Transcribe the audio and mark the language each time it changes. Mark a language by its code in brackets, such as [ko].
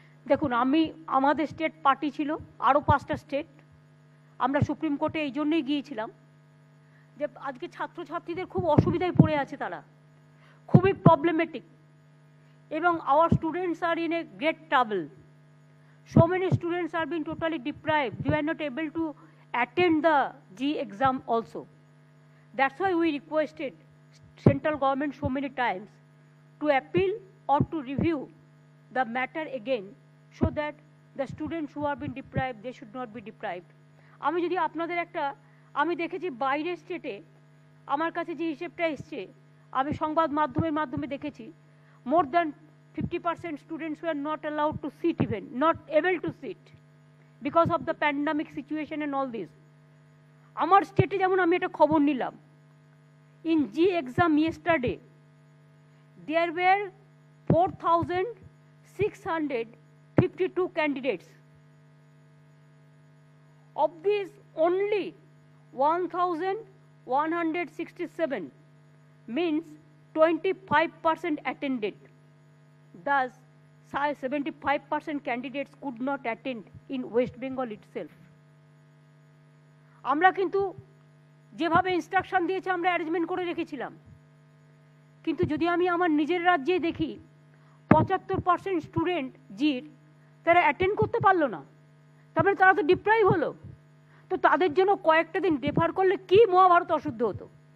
[bn] দেখুন, আমাদের state party ছিল, আরও 5টা স্টেট। আমরা সুপ্রিম কোর্টে এই জন্যই গিয়েছিলাম যে আজকে ছাত্রছাত্রীদের খুব অসুবিধায় পড়ে আছে, তারা খুবই প্রবলেমেটিক, এবং [en] Our students are in a great trouble. So many students are being totally deprived. They are not able to attend the G exam also. That's why we requested central government so many times to appeal or to review the matter again, so that the students who are being deprived, they should not be deprived. [bn] আমি যদি আপনাদের আমি দেখেছি বাইরের স্টেটে, আমার কাছে যে হিসেবটা এসছে, আমি সংবাদ মাধ্যমে দেখেছি, [en] more than 50% students were not allowed to sit, even not able to sit because of the pandemic situation and all this. [bn] আমার স্টেটে যেমন আমি একটা খবর নিলাম, [en] in G exam yesterday there were 4,652 candidates. Of these only 1,167, means 25% attended. Thus 75% candidates could not attend in West Bengal itself. [bn] আমরা কিন্তু যেভাবে ইনস্ট্রাকশন দিয়েছে আমরা অ্যারেঞ্জমেন্ট করে রেখেছিলাম, কিন্তু যদি আমি আমার নিজের রাজ্যে দেখি 75% স্টুডেন্ট জির তারা অ্যাটেন্ড করতে পারলো না, তারপরে তারা তো ডিপ্রাইভ হলো। তো তাদের জন্য কয়েকটা দিন ডেফার করলে কি মহাভারত অশুদ্ধ হতো?